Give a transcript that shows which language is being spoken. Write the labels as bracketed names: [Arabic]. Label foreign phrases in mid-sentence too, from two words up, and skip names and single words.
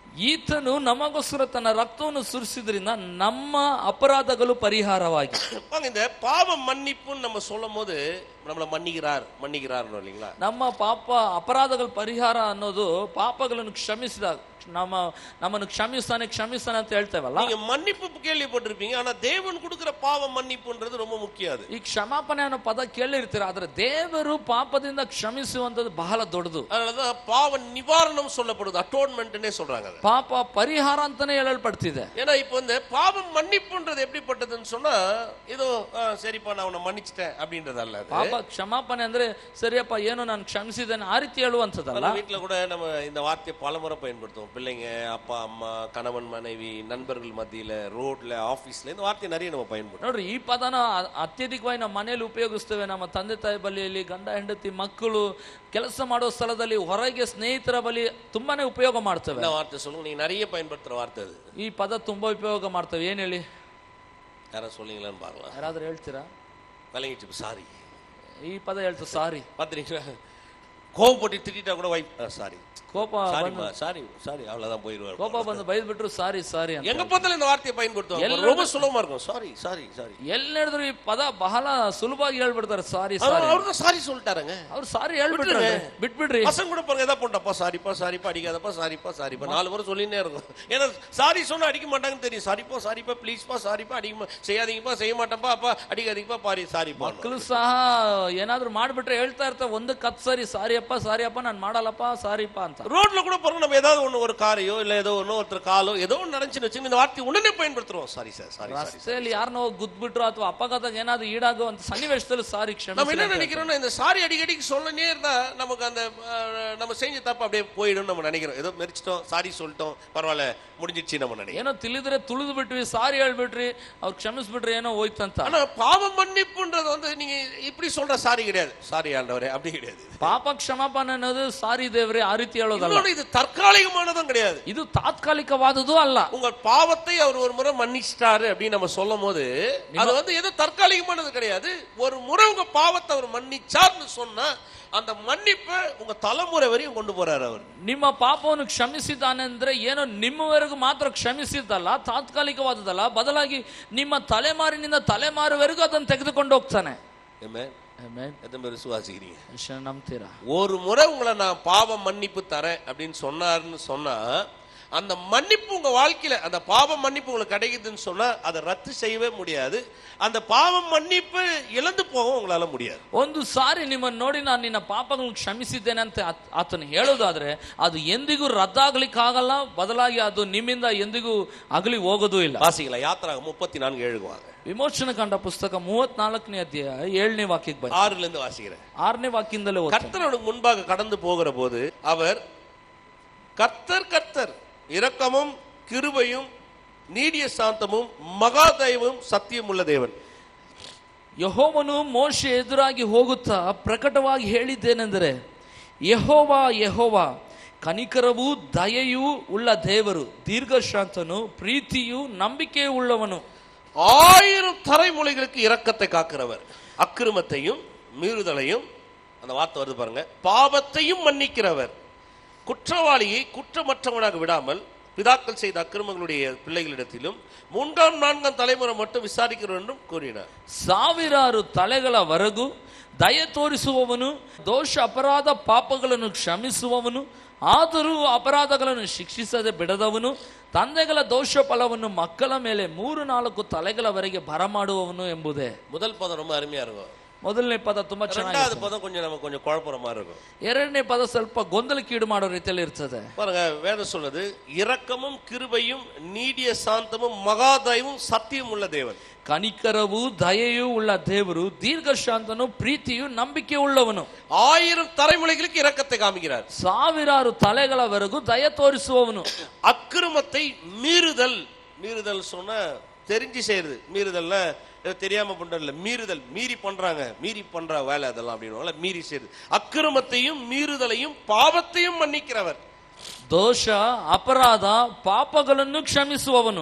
[Kannada] ಈತನು ನಮಗೋಸ್ಕರ ತನ್ನ ರಕ್ತವನ್ನು ಸುರಿಸಿದ್ರಿಂದ ನಮ್ಮ ಅಪರಾಧಗಳು ಪರಿಹಾರವಾಗಿ. [Tamil] இந்த பாவம் மன்னிப்புன்னு நம்ம சொல்லும் போது நம்மள மன்னிக்கிறார் இல்லைங்களா, [Kannada] ನಮ್ಮ ಪಾಪ ಅಪರಾಧಗಳ ಪರಿಹಾರ ಅನ್ನೋದು ಪಾಪಗಳನ್ನು ಕ್ಷಮಿಸಿದಾಗ ನಮ್ಮನ್ನು ಕ್ಷಮಿಸ್ತಾನೆ ಅಂತ ಹೇಳ್ತೇವಲ್ಲ. [Tamil] நீங்க மன்னிப்பு கேள்விப்பட்டிருப்பீங்க, ஆனா தேவன் கொடுக்கிற பாவ மன்னிப்புன்றது ரொம்ப முக்கியம். [Kannada] ಈ ಕ್ಷಮಾಪಣೆ ಅನ್ನೋ ಪದ ಕೇಳಿರ್ತೀರ, ಆದ್ರೆ ದೇವರು ಪಾಪದಿಂದ ಕ್ಷಮಿಸುವಂತದ್ದು ಬಹಳ ದೊಡ್ಡದು. [Tamil] அதனாலதான் பாவ நிவாரணம் சொல்லப்படுது, அட்டோன்மெண்ட்னே சொல்றாங்க. [Kannada] ಪಾಪ ಪರಿಹಾರ ಅಂತಾನೆ ಹೇಳಲ್ಪಡ್ತಿದೆ. [Tamil] ஏன்னா இப்போ இந்த பாவம் மன்னிப்புன்றது எப்படிப்பட்டதுன்னு சொன்னா, ஏதோ சரிப்பா நான் உன்னை மன்னிச்சிட்டேன் அப்படின்றது அல்ல. [Kannada] ಪಾಪ ಕ್ಷಮಾಪಣೆ ಅಂದ್ರೆ ಸರಿಯಪ್ಪ ಏನೋ ನಾನು ಕ್ಷಮಿಸಿದ್ದೇನೆ ಆ ರೀತಿ ಹೇಳುವಂಥದ್ದಲ್ಲ. [Tamil] வீட்டுல கூட நம்ம இந்த வார்த்தையை பலமுறை பயன்படுத்துவோம். பிள்ளைங்க, அப்பா அம்மா, கணவன் மனைவி, நண்பர்கள் மத்தியில, ரோட்ல, ஆபீஸ்ல இந்த வார்த்தையை நிறைய நம்ம பயன்படுத்துவோம். [Kannada] ನೋಡ್ರಿ, ಈ ಪದನ ಅತ್ಯಧಿಕವಾಗಿ ನಮ್ಮ ಮನೆಯಲ್ಲಿ ಉಪಯೋಗಿಸ್ತೇವೆ. ನಮ್ಮ ತಂದೆ ತಾಯಿ ಬಳಿಯಲ್ಲಿ, ಗಂಡ ಹೆಂಡತಿ, ಮಕ್ಕಳು, ಕೆಲಸ ಮಾಡೋ ಸ್ಥಳದಲ್ಲಿ, ಹೊರಗೆ ಸ್ನೇಹಿತರ ಬಳಿ ತುಂಬಾನೇ ಉಪಯೋಗ ಮಾಡ್ತೇವೆ. [Tamil] இந்த வார்த்தை சொல்லுங்க, நீங்க நிறைய பயன்படுத்துற வார்த்தை அது. [Kannada] ಈ ಪದ ತುಂಬಾ ಉಪಯೋಗ ಮಾಡ್ತೇವೆ. ಏನ್ ಹೇಳಿ, [Tamil] யாராவது சொல்லுங்களேன்னு பார்க்கலாம். [Kannada] ಯಾರಾದ್ರೂ ಹೇಳ್ತೀರಾ? [Tamil] விளங்கிச்சு, சாரி. [Kannada] ಈ ಪದ ಹೇಳ್ತು ಸಾರಿ. [Tamil] பாத்தீங்களா, கோவப்பட்டு திட்டா கூட வைஃப் சாரி, [Kannada] ಕೋಪ [English] sorry sorry [Tamil] அவ்வளவுதான் போயிடுவார். [Kannada] ಕೋಪ ಬಂದು ಬೈದ್ ಬಿಟ್ರು [English] sorry sorry [Kannada] ಅಂತ. [Tamil] எங்க பார்த்தாலும் இந்த வார்த்தையை பயன்படுத்துவாங்க. ரொம்ப சுலபமா இருக்கும். [English] sorry sorry sorry. [Kannada] ಎಲ್ಲಿ ನಡೆದ್ರು ಈ ಪದ ಬಹಳ ಸುಲಭವಾಗಿ ಹೇಳ್ಬಿಡ್ತಾರೆ. [English] sorry sorry. [Tamil] ಅವ್ರು ಸಾರಿ சொல்லிட்டாருங்க. [Kannada] ಅವ್ರು ಸಾರಿ ಹೇಳ್ಬಿಟ್ರೆ ಬಿಟ್ಬಿಡ್ರಿ. [Tamil] பசங்க கூட பாருங்க, ஏதா போட்டப்பா சாரிப்பா சாரிப்பா, அடிக்காதப்பா சாரிப்பா சாரிப்பா, 4 முறை சொல்லினே இருக்கும். ஏன்னா சாரி சொன்னா அடிக்க மாட்டாங்கன்னு தெரியும். சாரிப்பா சாரிப்பா, ப்ளீஸ்ப்பா சாரிப்பா, அடிக்க செய்யாதீங்கப்பா, செய்ய மாட்டேன்ப்பா, அப்பா அடிக்காதீங்கப்பா, பாரி சாரிப்பா. [Kannada] ಮಕ್ಕಳು ಸಹ ಏನಾದ್ರು ಮಾಡ್ಬಿಟ್ರೆ ಹೇಳ್ತಾ ಇರ್ತಾರೆ, ಒಂದು ಕತ್ ಸರಿ, ಸಾರಿಯಪ್ಪ ಸಾರಿಯಪ್ಪ, ನಾನು ಮಾಡಲ್ಲಪ್ಪ, ಸಾರಿಪ್ಪ ಅಂತ. [Tamil] ரோட்ல கூட பாருங்க, நம்ம ஏதாவது ஒண்ணு, ஒரு காரையோ இல்ல ஏதோ ஒண்ணு, ஒருத்தர் காலோ ஏதோ ஒண்ணு நடந்துச்சுன்னு வச்சுங்க, இந்த வார்த்தை உடனே பயன்படுத்துறோம். [English] sorry sir, sorry. [Kannada] ರಸ್ತೆಯಲ್ಲಿ ಯಾರನ್ನೋ ಗುದ್ಬಿಟ್ರು ಅಥವಾ ಅಪಘಾತ ಏನಾದ್ರು ಈಡಾಗುವಂತ ಸನ್ನಿವೇಶದಲ್ಲಿ ಸಾರಿ ಕ್ಷಮಿಸಿ. [Tamil] நம்ம என்ன நினைக்கிறோம்னா, இந்த சாரி அடிக்கடிக்கு சொல்லனே இருந்தா நமக்கு அந்த நம்ம செஞ்ச தப்பு அப்படியே போயிடும் நம்ம நினைக்கிறோம். ஏதோ மெரிச்சிட்டோம், சாரி சொல்லிட்டோம், பரவாயில்ல முடிஞ்சிடுச்சு நம்ம நினைக்கிறோம். [Kannada] ಏನೋ ತಿಳಿದ್ರೆ ತುಳಿದು ಬಿಟ್ವಿ, ಸಾರಿ ಹೇಳ್ಬಿಟ್ರಿ, ಅವ್ರು ಕ್ಷಮಿಸ್ಬಿಟ್ರಿ, ಏನೋ ಹೋಯ್ತಂತ. [Tamil] ஆனா பாவ மன்னிப்புன்றது வந்து நீங்க இப்படி சொல்ற சாரி கிடையாது. சாரி ஆண்டவரே அப்படி கிடையாது. [Kannada] ಪಾಪ ಕ್ಷಮಾಪಣೆ ಅನ್ನೋದು ಸಾರಿ ದೇವ್ರೆ ಆ ರೀತಿ ಹೇಳೋದಲ್ಲ. [Tamil] இது தற்காலிகமானதும் கிடையாது. [Kannada] ಇದು ತಾತ್ಕಾಲಿಕವಾದದ್ದು ಅಲ್ಲ. [Tamil] உங்க பாவத்தை அவர் ஒரு முறை மன்னிச்சிட்டாரு அப்படின்னு நம்ம சொல்லும் போது அது வந்து ஏதோ தற்காலிகமானது கிடையாது. ஒரு முறை உங்க பாவத்தை அவர் மன்னிச்சார்னு சொன்னா அந்த மன்னிப்பை உங்க தலைமுறை வரையும் கொண்டு போறாரு அவர். [Kannada] ನಿಮ್ಮ ಪಾಪವನ್ನು ಕ್ಷಮಿಸಿದ್ದಾನೆ ಅಂದ್ರೆ ಏನೋ ನಿಮ್ಮವರೆಗೂ ಮಾತ್ರ ಕ್ಷಮಿಸಿದ್ದಲ್ಲ, ತಾತ್ಕಾಲಿಕವಾದದಲ್ಲ, ಬದಲಾಗಿ ನಿಮ್ಮ ತಲೆಮಾರಿನಿಂದ ತಲೆಮಾರುವರೆಗೂ ಅದನ್ನು ತೆಗೆದುಕೊಂಡು ಹೋಗ್ತಾನೆ. ಆಮೆನ್. [Tamil] ஆமென். எத்தனை பேர் விசுவாசிக்கிறீங்க? நம்புறீங்களா? ஒரு முறை உங்களை நான் பாவ மன்னிப்பு தரேன் அப்படின்னு சொன்னாருன்னு சொன்னா, அந்த மன்னிப்பு உங்க வாழ்க்கையில, அந்த பாவ மன்னிப்பு உங்களுக்கு கிடைக்குதுன்னு சொன்னா அதை ரத்து செய்யவே முடியாது. அந்த பாவ மன்னிப்பு இழந்து போக உங்களால முடியாது. [Kannada] ಒಂದು ಸಾರಿ ನಿಮ್ಮನ್ನು ನೋಡಿ ನಾನು ನಿನ್ನ ಪಾಪಗಳನ್ನು ಕ್ಷಮಿಸಿದ್ದೇನೆ ಅಂತ ಆತನು ಹೇಳೋದಾದ್ರೆ ಅದು ಎಂದಿಗೂ ರದ್ದಾಗಲಿಕ್ಕಾಗಲ್ಲ, ಬದಲಾಗಿ ಅದು ನಿಮ್ಮಿಂದ ಎಂದಿಗೂ ಅಗಲಿ ಹೋಗೋದು ಇಲ್ಲ. [Tamil] ವಾಸಿಗಳ ಯಾತ್ರಾಗ 34:7 வாங்க. [Kannada] ವಿಮೋಚನ ಕಂಡ ಪುಸ್ತಕ 34ನೇ ಅಧ್ಯಾಯ 7ನೇ ವಾಕ್ಯಕ್ಕೆ ಬನ್ನಿ. [Tamil] 6லிருந்து வாசிக்கிறேன். [Kannada] 6ನೇ ವಾಕ್ಯದಿಂದಲೇ ಓದಿ. [Tamil] கர்த்தருக்கு முன்பாக கடந்து போகிற போது அவர் கர்த்தர் கர்த்தர் இரக்கமும் கிருபையும் நீடிய சாந்தமும் மகா தயவும் சத்தியம் உள்ள தேவன். [Kannada] ಯೆಹೋವನು ಮೋಶೆ ಎದುರಾಗಿ ಹೋಗುತ್ತಾ ಪ್ರಕಟವಾಗಿ ಹೇಳಿದ್ದೇನೆಂದರೆ, ಯೆಹೋವಾ ಯೆಹೋವಾ ಕನಿಕರವೂ ದಯೆಯೂ ಉಳ್ಳ ದೇವರು, ದೀರ್ಘಶಾಂತನು, ಪ್ರೀತಿಯೂ ನಂಬಿಕೆಯೂ ಉಳ್ಳವನು, [Tamil] 1000 தலைமுறைகளுக்கு இரக்கத்தை காக்கிறவர், அக்கிரமத்தையும் மீறுதலையும், அந்த வார்த்தை வருது பாருங்க, பாவத்தையும் மன்னிக்கிறவர், குற்றவாளியை குற்றமற்றவனாக விடாமல் பிதாக்கள் செய்த அக்கிரமங்களுடைய பிள்ளைகளிடத்திலும் 3ஆம் 4ஆம் தலைமுறை மட்டும் விசாரிக்கிறவர் என்றும் கூறினார். [Kannada] 1000 ತಲೆಗಳವರೆಗೂ ದಯೆ ತೋರಿಸುವವನು, ದೋಷ ಅಪರಾಧ ಪಾಪಗಳನ್ನು ಕ್ಷಮಿಸುವವನು, ಆದರೂ ಅಪರಾಧಗಳನ್ನು ಶಿಕ್ಷಿಸದೆ ಬಿಡದವನು, ತಂದೆಗಳ ದೋಷ ಫಲವನ್ನು ಮಕ್ಕಳ ಮೇಲೆ 3-4 ತಲೆಗಳವರೆಗೆ ಬರಮಾಡುವವನು ಎಂಬುದೇ. [Tamil] முதல் பதம் ரொம்ப அருமையா இருக்கும். [Kannada] ಮೊದಲನೇ ಪದ ತುಂಬಾ ಚೆನ್ನಾಗಿದೆ. [Tamil] இரண்டாவது பதம் கொஞ்சம் நமக்கு கொஞ்சம் குழப்பற மாதிரி இருக்கும். [Kannada] ಎರಡನೇ ಪದ ಸ್ವಲ್ಪ ಗೊಂದಲಕ್ಕೀಡು ಮಾಡೋ ರೀತಿಯಲ್ಲಿ ಇರ್ತದೆ. [Tamil] பாருங்க, வேதம் சொல்லுது, இரக்கமும் கிருபையும் நீடிய சாந்தமும் மகா தயவும் சத்தியம் உள்ள தேவன். [Kannada] ಕನಿಕರವೂ ದಯೆಯೂ ಉಳ್ಳ ದೇವರು, ದೀರ್ಘಶಾಂತನು, ಪ್ರೀತಿಯು ನಂಬಿಕೆ ಉಳ್ಳವನು. [Tamil] 1000 தலைமுறைகளுக்கு இரக்கத்தை காமிக்கிறார். [Kannada] 1000 ತಲೆಗಳವರೆಗೂ ದಯೆ ತೋರಿಸುವವನು. [Tamil] அக்கிரமத்தை மீறுதல், மீறுதல் சொன்னா தெரிஞ்சு செய்யறது, மீறுதல்னா தெரியாம பண்றதில்ல, மீறுதல், மீறி பண்றாங்க, மீறி பண்ற வேலை அதெல்லாம் அப்படின்னு மீறி செய்யுது. அக்கிரமத்தையும் மீறுதலையும் பாவத்தையும் மன்னிக்கிறவர். [Kannada] ದೋಷ ಅಪರಾಧ ಪಾಪಗಳನ್ನು ಕ್ಷಮಿಸುವವನು.